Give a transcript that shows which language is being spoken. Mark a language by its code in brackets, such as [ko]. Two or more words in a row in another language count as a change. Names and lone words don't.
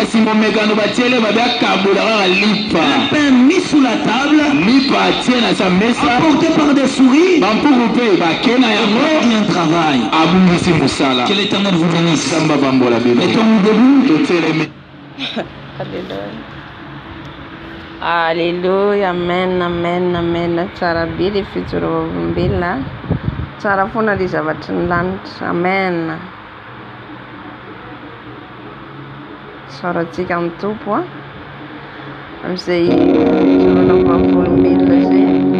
[fr] Le pain mis sous la table, apporté par des souris, et un travail. Que l'Éternel vous bénisse. Mettons-nous debout. Alléluia, amen, amen, amen. [mg] Tsara be le fitorovam-belona. Tsara foana le zavatry ny lanitra. Amen. Soratsika amin'ny tompo amin'izay fitorana vavolombelona zay.